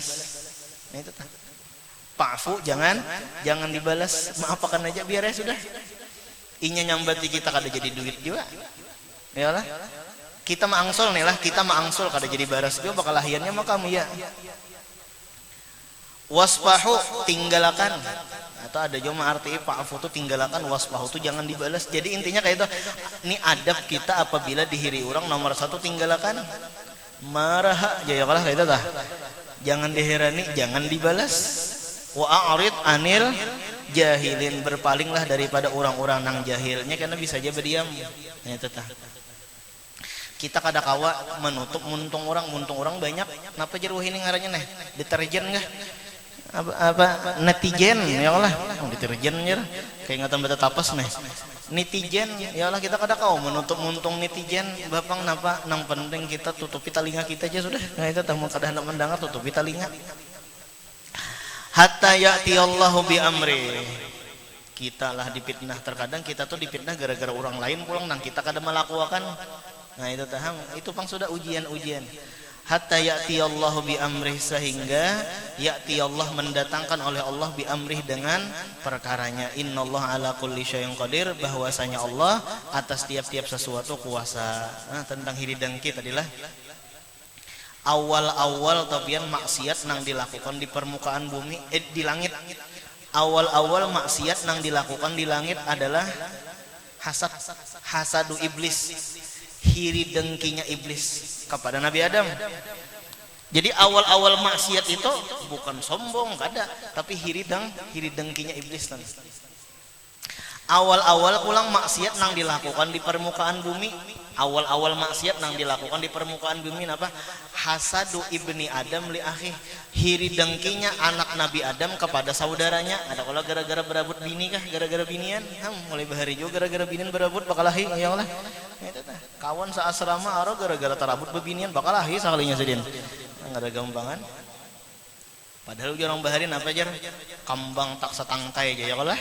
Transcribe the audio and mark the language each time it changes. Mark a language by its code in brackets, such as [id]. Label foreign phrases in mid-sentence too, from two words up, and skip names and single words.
[bjn] Nah itu tak. [id] Fa'fu, jangan dibalas, maafkan aja biar ya sudah. [bjn] Inya nyambati kita kada jadi duit juga. Yalah. Kita maangsol nih lah, kita maangsol kada jadi baras juga bakal lahiannya mah kamu ya. [ar] Wasfahu, [id] tinggalkan. Atau ada juga arti fa'fu itu tinggalkan, wasfahu itu jangan dibalas. Jadi intinya kayak itu. [bjn] Ini adab kita apabila dihiri orang nomor 1 tinggalkan. Marah ya kalah kayak itu tah. Jangan diherani, jangan dibalas. [ar] وأعرض عن الجاهلين, [bjn] berpalinglah daripada orang-orang nang jahilnya karena bisa aja berdiam. Nah itu tah. Kita kada kawa menutup muntung orang banyak. Napa jeruh ini ngarannya nih? [id] Deterjen enggak? Apa netizen ya Allah. [bjn] Deterjen nya kayak ngatan bata tapas nih. Netizen ya Allah, kita kada kawa menutup muntung netizen. Bapang napa nang penting kita tutupi telinga kita aja sudah. Nah itu tah mun kada hendak mendengar tutupi telinga. [ar] حتى يأتي الله بأمر. [bjn] Kita lah dipitnah, terkadang kita tuh dipitnah gara-gara orang lain pulang nang kita kada melakukan. Nah itu taham, itu pang sudah ujian-ujian. [ar] حتى يأتي الله بأمر, [id] sehingga ya'ti Allah mendatangkan oleh Allah [ar] بأمر [id] dengan perkaranya. [ar] إن الله على كل شيء قدير, [id] bahwasanya Allah atas tiap-tiap sesuatu kuasa. [bjn] Nah tentang hiri dengki tadilah awal-awal tapian maksiat nang dilakukan di permukaan bumi, di langit. Awal-awal maksiat nang dilakukan di langit adalah [ar] حسد إبليس, [bjn] hiri dengkinya iblis kepada Nabi Adam. Jadi awal-awal maksiat itu bukan sombong kada, tapi hiri dengkinya iblis tadi. Awal-awal pulang maksiat nang dilakukan di permukaan bumi. Awal-awal maksiat nang dilakukan di permukaan bumi apa? [ar] حسد ابن آدم لأخي, [bjn] hiri dengkinya anak Nabi Adam kepada saudaranya. Ada kalau gara-gara berabut bini kah? Gara-gara binian? Mulai bahari juga gara-gara binian berabut bakal lahi ya Allah. Itu tah. Kawan saasrama aro gara-gara tarabut bebinian bakal lahi sakalinya sedin. [id] Enggak ada gampangan. [bjn] Padahal orang baharin apa jar? Kambang tak setangkai aja ya Allah.